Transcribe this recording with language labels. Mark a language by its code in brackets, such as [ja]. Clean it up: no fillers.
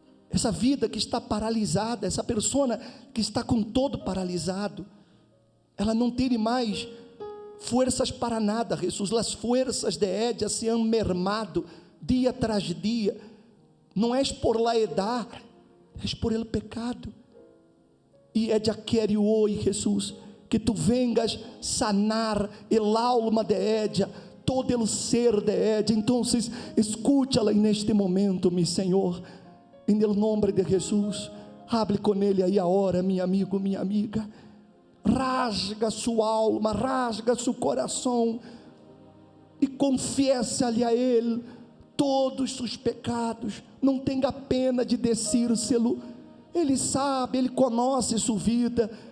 [pt] Essa vida que está paralisada, essa pessoa que está com todo paralisado, ela não tem mais forças para nada, Jesus. [es] As forças de ella se han mermado dia tras dia, não és por la edad, és por el pecado. E ella quiere hoy, Jesús, que tu vengas sanar el alma de ella, todo el ser de ella. Entonces, escúchala en este momento, mi Señor, en el nombre de Jesús. [pt] Hable con ele aí agora, meu amigo, minha amiga. Rasga sua alma, rasga seu coração e confiesse-lhe a ele todos os seus pecados. Não tenha pena de decírselo. Ele sabe, ele conhece sua vida.